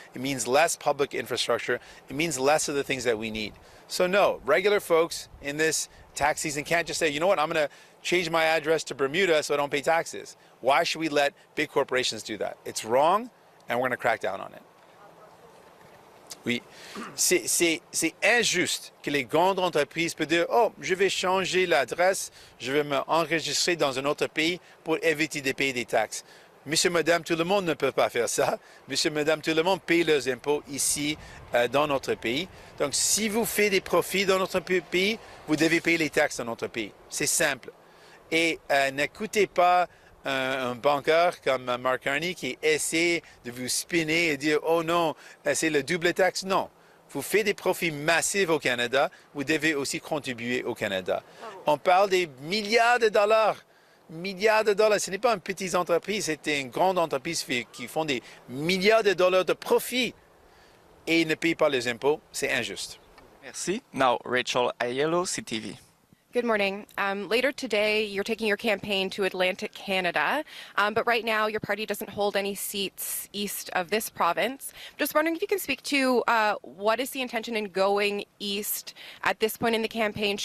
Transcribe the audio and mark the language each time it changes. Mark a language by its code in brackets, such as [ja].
[en] It means less public infrastructure. It means less of the things that we need. So no, regular folks in this tax season can't just say, you know what, I'm going to change my address to Bermuda so I don't pay taxes. Why should we let big corporations do that? It's wrong, and we're going to crack down on it. [fr] Oui, c'est injuste que les grandes entreprises peuvent dire « Oh, je vais changer l'adresse, je vais m'enregistrer dans un autre pays pour éviter de payer des taxes. » Monsieur, madame, tout le monde ne peut pas faire ça. Monsieur, madame, tout le monde paye leurs impôts ici, dans notre pays. Donc, si vous faites des profits dans notre pays, vous devez payer les taxes dans notre pays. C'est simple. Et n'écoutez pas un banqueur comme Mark Carney qui essaie de vous spinner et dire « Oh non, c'est le double taxe ». Non. Vous faites des profits massifs au Canada, vous devez aussi contribuer au Canada. On parle des milliards de dollars. Milliards de dollars. Ce n'est pas une petite entreprise, c'est une grande entreprise qui font des milliards de dollars de profit et ils ne payent pas les impôts. C'est injuste. [en] Merci. Now, Rachel Aiello, CTV. Good morning. Later today, you're taking your campaign to Atlantic Canada, but right now your party doesn't hold any seats east of this province. Just wondering if you can speak to what is the intention in going east at this point in the campaign?